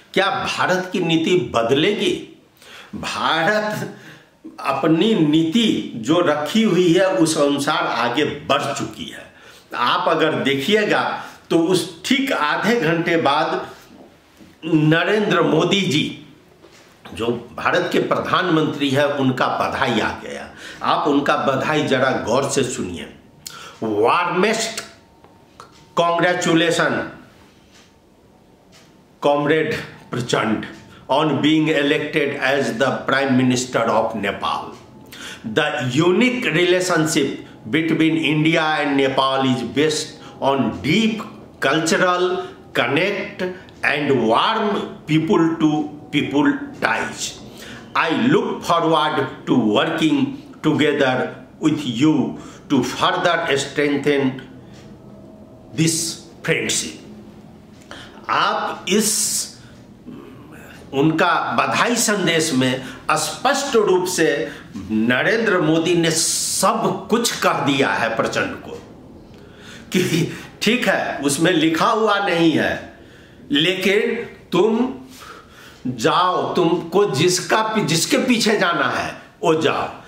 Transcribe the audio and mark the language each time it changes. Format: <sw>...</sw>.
<hi>क्या भारत की नीति बदलेगी? भारत अपनी नीति जो रखी हुई है उस अनुसार आगे बढ़ चुकी है। आप अगर देखिएगा तो उस ठीक आधे घंटे बाद नरेंद्र मोदी जी जो भारत के प्रधानमंत्री है, उनका बधाई आ गया। आप उनका बधाई जरा गौर से सुनिए।</hi> <en>Warmest congratulation comrade Prachanda on being elected as the Prime Minister of Nepal. The unique relationship between India and Nepal is based on deep cultural connect and warm people-to-people ties. I look forward to working together with you to further strengthen this friendship.</en> <hi>आप इस उनका बधाई संदेश में स्पष्ट रूप से नरेंद्र मोदी ने सब कुछ कह दिया है प्रचंड को कि ठीक है, उसमें लिखा हुआ नहीं है, लेकिन तुम जाओ, तुमको जिसके पीछे जाना है वो जाओ।</hi>